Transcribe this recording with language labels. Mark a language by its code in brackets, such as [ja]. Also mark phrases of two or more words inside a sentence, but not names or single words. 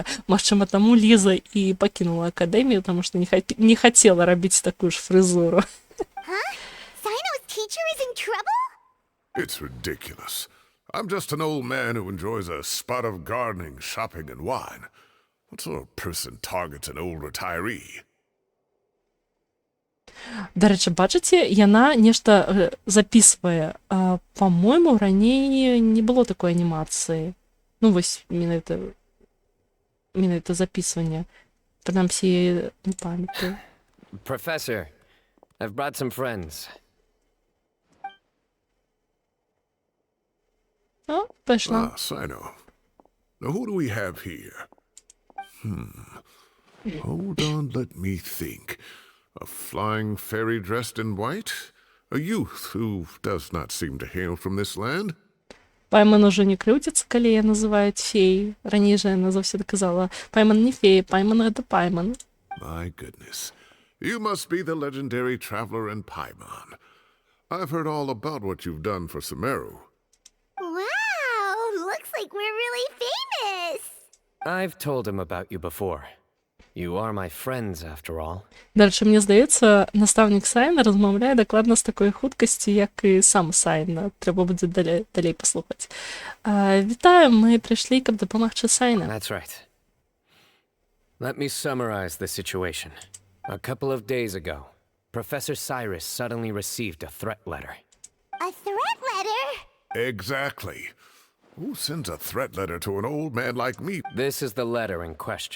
[be] Магчыма, таму Ліза і пакінула акадэмію, таму што не хацела рабіць такую ж фрызуру. [en] Huh? Sino's teacher is in trouble? It's ridiculous. I'm just an old man who enjoys a spot of gardening, shopping, and wine. What sort of person targets an old retiree? [be] Дарэчы, бачыце, яна нешта записывае. Па-мойму, раней не было такой анімацыі. Ну, вось, менавіта записыванне. Прынамсі, не памятаю. [en] Professor, I've brought some friends. [be] О, пайшла. [en] Ah, Sino. Now who do we have here? Hold on, let me think. A flying fairy dressed in white? A youth who does not seem to hail from this land? [ru] Пайман уже не крутится, [be] калі я называюць феей. Раней жа яна заўсёды казала, Пайман не фея, Пайман гэта Пайман. [en] My goodness. You must be the legendary traveler in Paimon. I've heard all about what you've done for Sumeru. Wow, looks like we're really famous. I've told him about you before. You are my friends, after all. [be] Дарэчы, мне здаецца, настаўнік Сайна размаўляе дакладна з такой хуткасцю, як і сам Сайна. Трэба будзе далей паслухаць. Вітаю, мы прыйшлі, каб дапамагчы Сайна. [en] That's right. Let me summarize the situation. A couple of days ago, Professor Cyrus suddenly received a threat letter. A threat letter? Exactly. Who sends a threat letter to an old man like me? This is the letter in question.